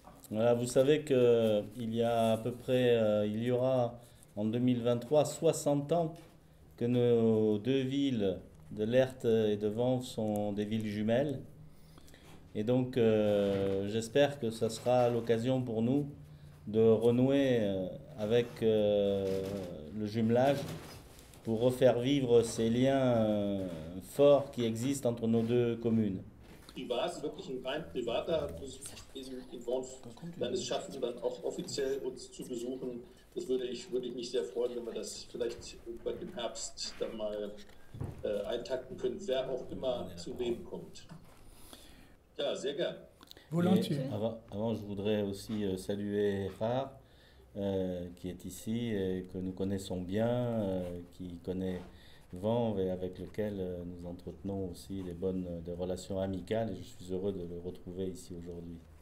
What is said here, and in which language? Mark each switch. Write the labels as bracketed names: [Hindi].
[French] Voilà, vous savez qu'il y a à peu près, il y aura en 2023 60 ans que nos deux villes de Leerthe et de Vanves sont des villes jumelles. Et donc, j'espère que ça sera l'occasion pour nous de renouer avec le jumelage pour refaire vivre ces liens forts qui existent entre nos deux communes. [German] Privat, wirklich ein rein privater Besuch in Worms, dann es schaffen, dann auch offiziell uns zu besuchen. Das würde ich mich sehr freuen, wenn wir das vielleicht irgendwann im Herbst dann mal eintakten können, wer auch immer zu wem kommt. Ja, sehr gern. [French] Volontiers. Avant, je voudrais aussi saluer Rare, qui est ici et que nous connaissons bien, qui connaît Vanves et avec lequel nous entretenons aussi des relations amicales et je suis heureux de le retrouver ici aujourd'hui.